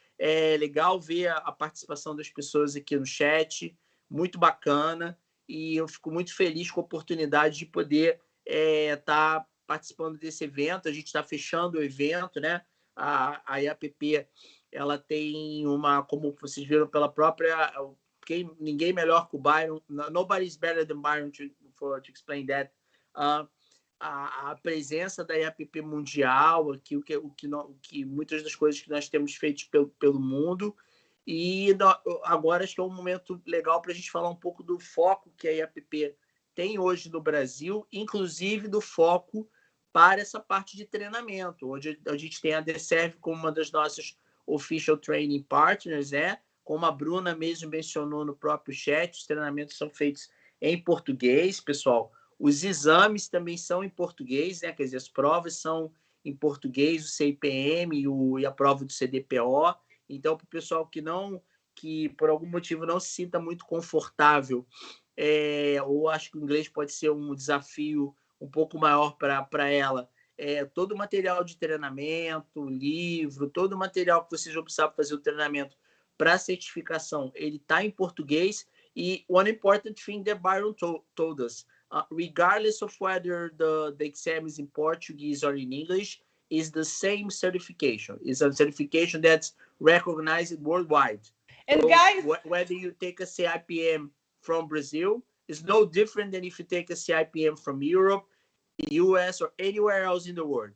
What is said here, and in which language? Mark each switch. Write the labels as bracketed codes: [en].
[pt] É legal ver a participação das pessoas aqui no chat, muito bacana, e eu fico muito feliz com a oportunidade de poder estar participando desse evento. A gente está fechando o evento, né? A IAPP, ela tem como vocês viram pela própria... ninguém melhor que o Byron. [en] Nobody's better than Byron to explain that. [pt] A presença da IAPP mundial, aqui, o que muitas das coisas que nós temos feito pelo mundo. E agora acho que é um momento legal para a gente falar um pouco do foco que a IAPP tem hoje no Brasil, inclusive do foco para essa parte de treinamento, onde a gente tem a DeServ como uma das nossas Official Training Partners, como a Bruna mesmo mencionou no próprio chat, os treinamentos são feitos em português, pessoal. Os exames também são em português, quer dizer, as provas são em português, o CIPM e a prova do CDPO. Então, para o pessoal que por algum motivo não se sinta muito confortável, ou acho que o inglês pode ser um desafio um pouco maior para ela, todo o material de treinamento, livro, todo o material que vocês vão precisar para fazer o treinamento para a certificação, ele está em português. [en] E one important thing that Byron told us, regardless of whether the exam is in Portuguese or in English, is the same certification. It's a certification that's recognized worldwide. And so guys, whether you take a CIPM from Brazil, it's no different than if you take a CIPM from Europe, US, or anywhere else in the world.